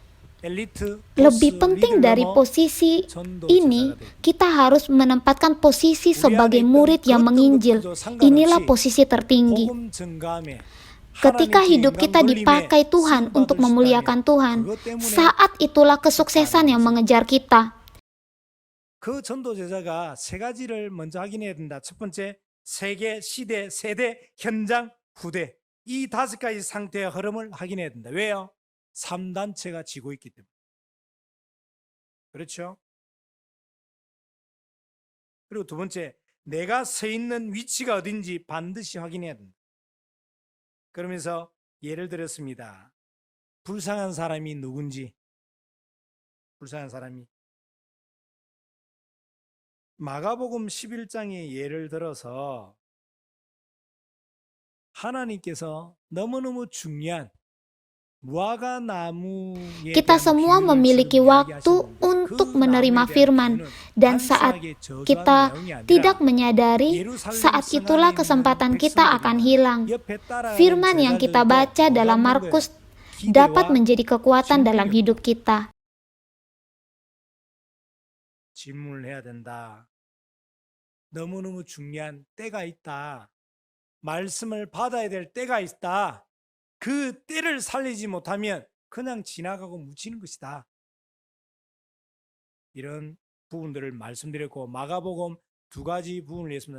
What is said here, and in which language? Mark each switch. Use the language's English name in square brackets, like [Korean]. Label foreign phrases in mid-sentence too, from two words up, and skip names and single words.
[Indonesian] Lebih penting dari posisi ini, kita harus menempatkan posisi sebagai murid yang menginjil. Inilah posisi tertinggi. Ketika hidup kita dipakai Tuhan untuk memuliakan Tuhan, saat itulah kesuksesan yang mengejar kita. [Korean] 그 전도 제자가 세 가지를 먼저 확인해야 된다. 첫 번째, 세계, 시대, 세대, 현장, 후대. 이 5가지 상태의 흐름을 확인해야 된다. 왜요? 3단체가 지고 있기 때문에. 그렇죠? 그리고 두 번째, 내가 서 있는 위치가 어딘지 반드시 확인해야 된다. 그러면서 예를 들었습니다. 불쌍한 사람이 누군지. 불쌍한 사람이. 마가복음 11장의 예를 들어서 하나님께서 너무너무 중요한 [Indonesian] Kita semua memiliki waktu untuk menerima firman, dan saat kita tidak menyadari, saat itulah kesempatan kita akan hilang. Firman yang kita baca dalam Markus dapat menjadi kekuatan dalam hidup kita. [Korean] 질문을 해야 된다. 너무너무 중요한 때가 있다. 말씀을 받아야 될 때가 있다. 그 때를 살리지 못하면 그냥 지나가고 묻히는 것이다. 이런 부분들을 말씀드렸고, 마가복음 2가지 부분을 했습니다.